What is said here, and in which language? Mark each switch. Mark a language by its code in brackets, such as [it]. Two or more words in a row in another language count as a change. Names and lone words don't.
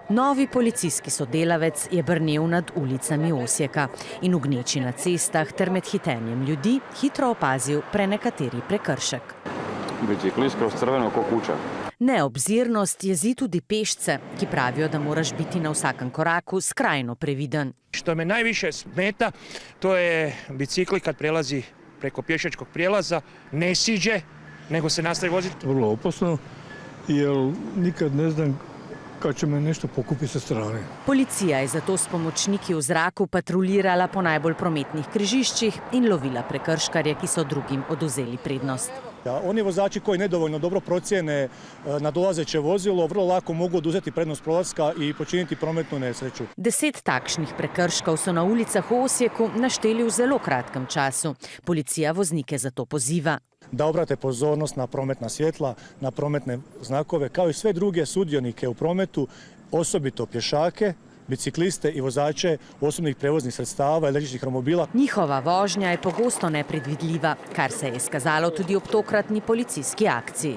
[sl] Novi policijski sodelavec je brnel nad ulicami Osijeka in v gneči na cestah ter med hitenjem ljudi hitro opazil prenekateri prekršek. [hr] Biciklist kroz crveno ko kuća. [sl] Neobzirnost jezi tudi pešce, ki pravijo, da moraš biti na vsakem koraku skrajno previden. [hr] Što me najviše smeta, to je bicikli kad prelazi preko pješačkog prijelaza, ne siđe, nego se nastavi voziti. Vrlo opasno, jer nikad ne znam kad će me nešto pokupiti sa strane. [sl] Policija je zato s pomočniki v zraku patruljirala po najbolj prometnih križiščih in lovila prekrškarje, ki so drugim oduzeli prednost. [hr] Oni vozači koji nedovoljno dobro procijene nadolazeće vozilo vrlo lako mogu oduzeti prednost prolaska i počiniti prometnu nesreću. [sl] 10 takšnih prekrškov so na ulicah v Osijeku našteli v zelo kratkem času. Policija voznike zato poziva. [hr] Da obrate pozornost na prometna svjetla, na prometne znakove, kao i sve druge sudionike u prometu, osobito pješake, bicikliste i vozače osobnih prevoznih sredstava, električnih romobila. [sl] Njihova vožnja je pogosto nepredvidljiva, kar se je izkazalo tudi ob tokratni policijski akciji.